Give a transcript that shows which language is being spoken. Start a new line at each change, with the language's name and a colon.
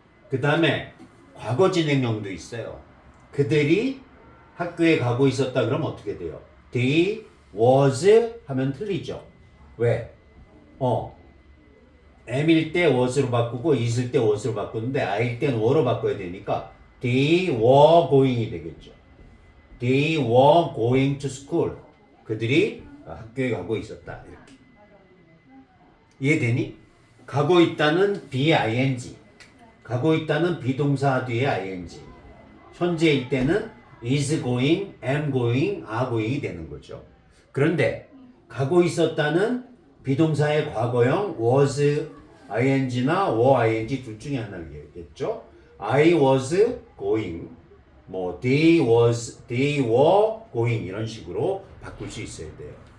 Korean: 그 다음에 과거 진행형도 있어요. 그들이 학교에 가고 있었다 그러면 어떻게 돼요?
English: They was
Korean: 하면 틀리죠. 왜? M일 때 was로 바꾸고 is일 때 was로 바꾸는데 I일 때는 were로 바꿔야 되니까
English: they were going
Korean: 이 되겠죠.
English: They were going to school.
Korean: 그들이 학교에 가고 있었다. 이렇게. 이해되니? 가고 있다는 BING. 가고 있다는 비동사 뒤에 ING. 현재일 때는 is going, am going, are going이 되는 거죠. 그런데 가고 있었다는 비동사의 과거형 was ing나 were ing 둘 중에 하나겠죠.
English: I was going,
Korean: 뭐
English: they were going
Korean: 이런 식으로 바꿀 수 있어야 돼요.